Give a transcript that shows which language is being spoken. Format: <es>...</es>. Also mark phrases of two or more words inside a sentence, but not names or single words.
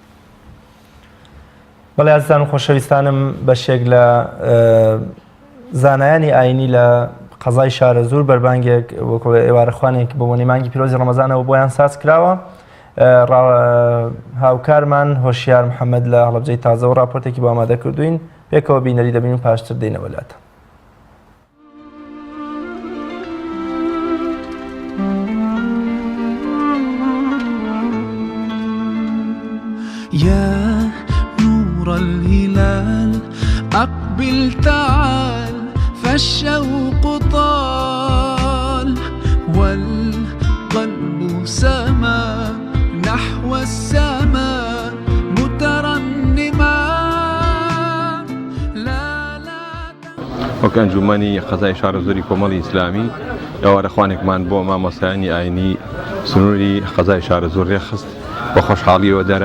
<ckb>بەڵێ ئازیزان و خۆشەویستانم بەشێک لە زانایانی ئاینی لە قەزای شارە زوور بەربانگێک وەکو ئێوارەخوانێک بە بۆنی مانگی پیرۆزی ڕەمەزانەوە بۆیان ساز کراوە. هاوکارمان هۆشیار محەممەد لە هەڵەبجەی تازە و راپۆرتێکی بۆ ئامادە کردوین پێکەوە بینەری دەبین و پاشتر دێنەوە لاتە.</ckb> <ar>يا نور الهلال أقبل تعال فالشوق طال والقلب سما نحو السماء مترنما</ar> <ckb>وەکە ئەنجومەنی قەزای شارە زۆری کۆمەڵی ئیسلامی ئێوارەخوانێکمان بۆ مامۆستایانی ئاینی سنووری قەزای شارە زۆر ڕێخست بە خۆشحاڵیەوە دارە</ckb>